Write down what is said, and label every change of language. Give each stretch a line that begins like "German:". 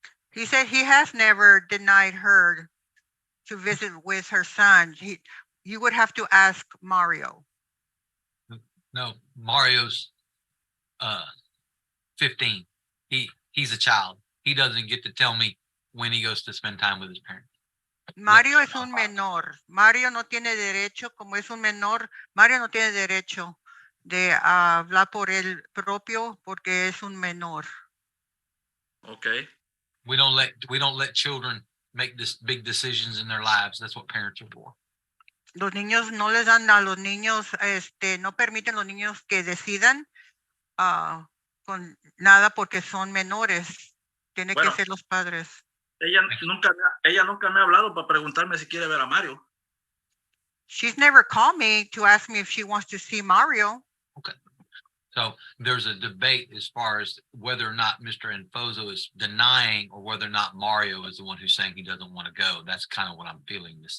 English: He said he has never denied her to visit with her son. You would have to ask Mario. No, Mario's 15. He's a child. He doesn't get to tell me when he goes to spend time with his parents.
Spanish: Mario es un menor. Mario no tiene derecho, como es un menor, Mario no tiene derecho de hablar por él propio porque es un menor.
English: Okay. We don't let children make this big decisions in their lives. That's what parents are for.
Spanish: Los niños no les dan a los niños, no permiten a los niños que decidan con nada porque son menores. Tiene que ser los padres. Ella nunca me ha hablado para preguntarme si quiere ver a Mario.
English: She's never called me to ask me if she wants to see Mario. Okay. So there's a debate as far as whether or not Mr. Anfoso is denying or whether or not Mario is the one who's saying he doesn't want to go. That's kind of what I'm feeling, Ms.